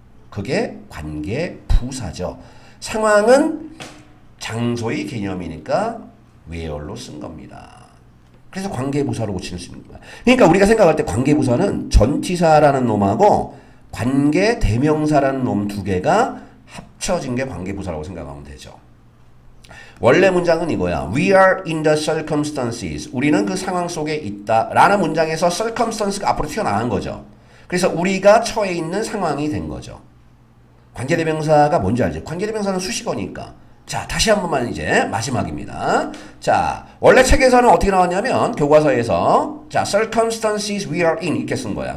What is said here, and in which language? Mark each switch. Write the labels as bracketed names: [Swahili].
[Korean] 그게 관계부사죠. 상황은 장소의 개념이니까 where로 쓴 겁니다. 그래서 관계부사로 고치는 수 있는 거야. 그러니까 우리가 생각할 때 관계부사는 전치사라는 놈하고 관계대명사라는 놈 두 개가 합쳐진 게 관계부사라고 생각하면 되죠. 원래 문장은 이거야. [English] We are in the circumstances. [Korean] 우리는 그 상황 속에 있다. 라는 문장에서 circumstance가 앞으로 튀어나온 거죠. 그래서 우리가 처해 있는 상황이 된 거죠. 관계대명사가 뭔지 알죠? 관계대명사는 수식어니까. 자, 다시 한 번만 이제 마지막입니다. 자, 원래 책에서는 어떻게 나왔냐면 교과서에서 자, [English] circumstances we are in [Korean] 이렇게 쓴 거야.